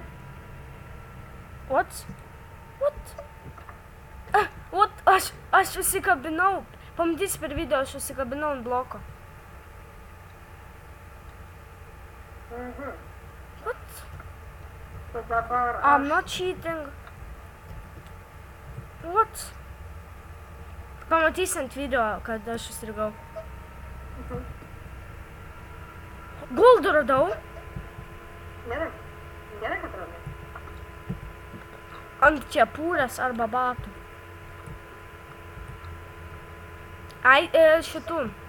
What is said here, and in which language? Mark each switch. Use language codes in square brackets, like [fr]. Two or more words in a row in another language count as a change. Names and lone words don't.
[lt] What? Aš susikabinau. Pamatysi per video, aš susikabinau ant bloko. [en] What? [lt] Tai dabar [en] I'm not cheating. What? [lt] Pamatysi ant video, kad aš susirgau. Goldų radau. Gerai, kad radai. Ant kepurės arba batų. Šitų.